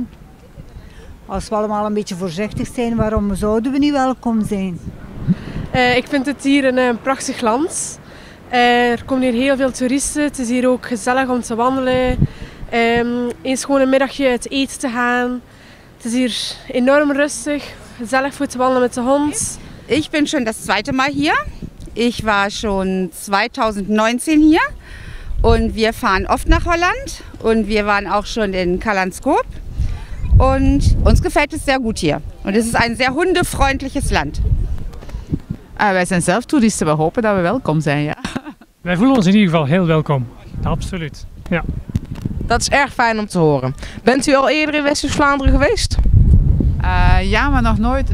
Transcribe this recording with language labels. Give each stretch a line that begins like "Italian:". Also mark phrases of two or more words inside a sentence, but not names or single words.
Dutch: Als we allemaal een beetje voorzichtig zijn, waarom zouden we niet welkom zijn? Ik vind het hier een prachtig land. Er komen hier heel veel toeristen. Het is hier ook gezellig om te wandelen. Eens gewoon een middagje uit eten te gaan. Het is hier enorm rustig. Gezellig voor te wandelen met de hond.
German: Ich bin schon das zweite Mal hier. Ich war schon 2019 hier und wir fahren oft nach Holland und wir waren auch schon in Kalanskop und uns gefällt es sehr gut hier. Und es ist ein sehr hundefreundliches Land.
Dutch: Wij zijn zelf toeristen, we hopen dat we welkom zijn. Ja. Wij voelen ons in ieder geval heel welkom, absoluut. Ja. Dat is erg fijn om te horen. Bent u al eerder in West-Vlaanderen geweest? Ja, maar nog nooit.